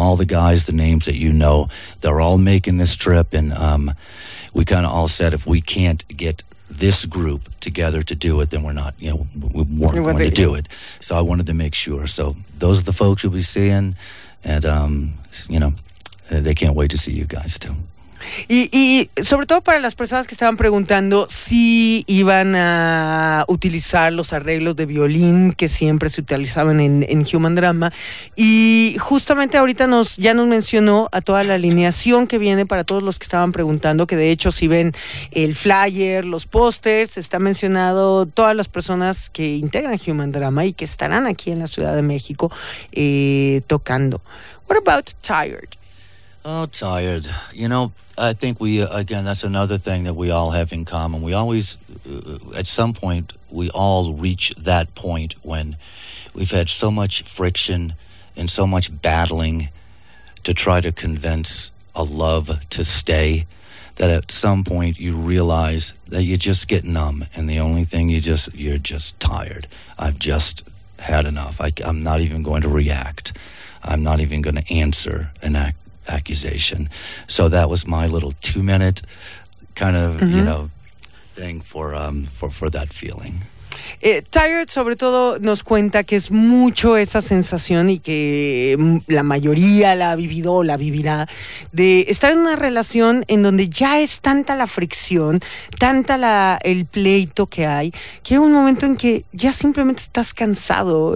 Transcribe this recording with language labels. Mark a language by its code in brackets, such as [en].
[en] All the guys, the names that you know, they're all making this trip, and we kind of all said if we can't get this group together to do it, then we're not, you know, we weren't going to do it. So I wanted to make sure. So those are the folks you'll be seeing, and you know, they can't wait to see you guys too. [es] Y sobre todo para las personas que estaban preguntando si iban a utilizar los arreglos de violín que siempre se utilizaban en Human Drama, y justamente ahorita ya nos mencionó a toda la alineación que viene, para todos los que estaban preguntando, que de hecho si ven el flyer, los pósters, está mencionado todas las personas que integran Human Drama y que estarán aquí en la Ciudad de México tocando. [en] What about Tired? Oh, Tired. You know, I think we, again, that's another thing that we all have in common. We always, at some point, we all reach that point when we've had so much friction and so much battling to try to convince a love to stay, that at some point you realize that you just get numb, and the only thing you're just tired. I've just had enough. I'm not even going to react. I'm not even going to answer an accusation. So that was my little 2-minute kind of, mm-hmm. you know, thing for that feeling. [es] Tired, sobre todo, nos cuenta que es mucho esa sensación, y que la mayoría la ha vivido o la vivirá, de estar en una relación en donde ya es tanta la fricción, tanta el pleito que hay, que hay un momento en que ya simplemente estás cansado.